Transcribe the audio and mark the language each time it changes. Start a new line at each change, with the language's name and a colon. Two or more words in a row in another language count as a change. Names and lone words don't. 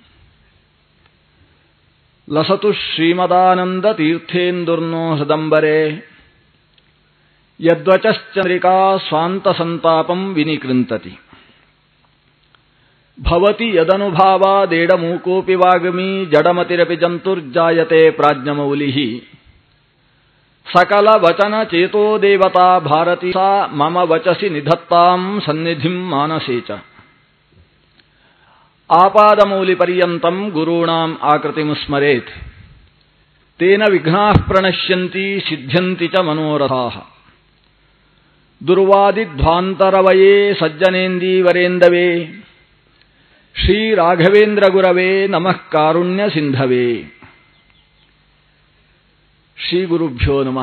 Sanskrit: ಲಸತು ಶ್ರೀಮದಾನಂದ ತೀರ್ಥೇಂದುರ್ನೋ ಹೃದಂಬರೆ ಯದ್ವಚಶ್ಚಂದ್ರಿಕಾ ಸ್ವಾಂತ ಸಂತಾಪಂ ವಿನಿಕೃಂತತಿ ಭವತಿ ಯದನುಭಾವಾದೇಡಮೂಕೋಪಿ ವಾಗ್ಮಿ ಜಡಮತಿರಪಿ ಜಂತುರ್ಜಾಯತೆ ಪ್ರಾಜ್ಞಮೌಲಿಃ ಸಕಲ ವಚನ ಚೇತೋ ದೇವತಾ ಭಾರತಿ ಸಾ ಮಮ ವಚಸಿ ನಿಧತ್ತಾಂ ಸನ್ನಿಧಿಂ ಮಾನಸೇ ಚ ಆಪಾದಮೌಲಿ ಪರ್ಯಂತಂ ಗುರುಣಾಂ ಆಕೃತಿಂ ಸ್ಮರೇತ್ ತೇನ ವಿಘ್ನಾಃ ಪ್ರಣಶ್ಯಂತಿ ಸಿದ್ಧ್ಯಂತಿ ಚ ಮನೋರಥಾಃ ದುರ್ವಾದಿಧ್ವಾಂತರವಯೇ ಸಜ್ಜನೇಂದೀವರೇಂದವೇ ಶ್ರೀ ರಾಘವೇಂದ್ರ ಗುರವೇ ನಮಃ ಕಾರುಣ್ಯ ಸಿಂಧವೇ. ಶ್ರೀ ಗುರುಭ್ಯೋ ನಮಃ.